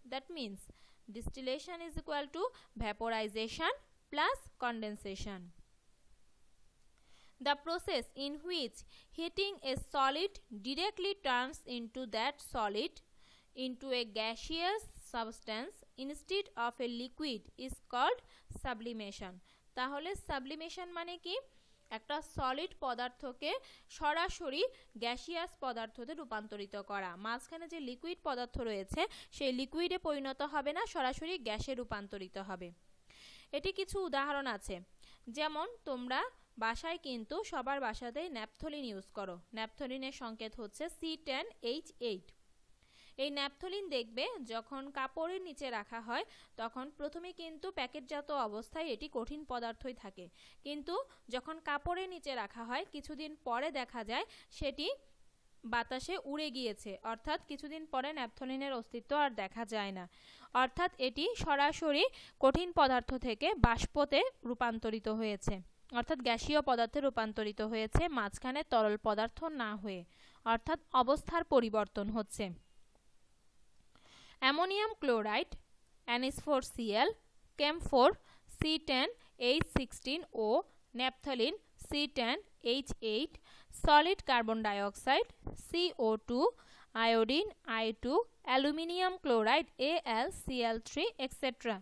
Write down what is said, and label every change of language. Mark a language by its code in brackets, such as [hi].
[en] That means distillation is equal to vaporization plus condensation. The process in which heating a solid directly turns into that solid into a gaseous substance instead of a liquid is called sublimation. [bn] তাহলে sublimation মানে কি? একটা solid পদার্থকে সরাসরি gaseous পদার্থতে রূপান্তরিত করা। মাঝখানে যে লিকুইড পদার্থ রয়েছে সেই লিকুইডে পরিণত হবে না, সরাসরি গ্যাসে রূপান্তরিত হবে। এটি কিছু উদাহরণ আছে, যেমন তোমরা বাসায় কিন্তু সবার বাসাতেই ন্যাপথলিন ইউজ করো। ন্যাপথলিনের সংকেত হচ্ছে C10H8। এই ন্যাপথলিন দেখবে যখন কাপড়ের নিচে রাখা হয় তখন প্রথমে কিন্তু প্যাকেটজাত অবস্থায় এটি কঠিন পদার্থই থাকে, কিন্তু যখন কাপড়ের নিচে রাখা হয় কিছুদিন পরে দেখা যায় সেটি বাতাসে উড়ে গিয়েছে, অর্থাৎ কিছুদিন পরে ন্যাপথলিনের অস্তিত্ব আর দেখা যায় না। অর্থাৎ এটি সরাসরি কঠিন পদার্থ থেকে বাষ্পতে রূপান্তরিত হয়েছে, অর্থাৎ গ্যাসীয় পদার্থে রূপান্তরিত হয়েছে, মাঝখানে তরল পদার্থ না হয়ে, অর্থাৎ অবস্থার পরিবর্তন হচ্ছে। [en] Ammonium chloride NH4Cl, camphor C10H16O, naphthalene C10H8, solid carbon dioxide CO2, iodine I2, aluminium chloride AlCl3, etc.